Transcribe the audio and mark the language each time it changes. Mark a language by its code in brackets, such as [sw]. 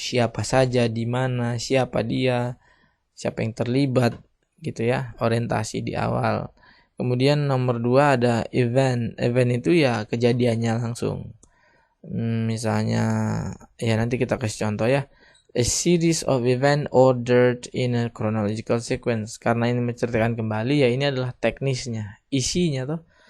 [id] Siapa saja, di mana, siapa dia, siapa yang terlibat gitu ya. Orientasi di awal. Kemudian nomor 2 ada event. Event itu ya kejadiannya langsung. Misalnya ya nanti kita kasih contoh ya. [en] A series of event ordered in a chronological sequence. [id] Karena ini menceritakan kembali ya, ini adalah teknisnya, isinya tuh.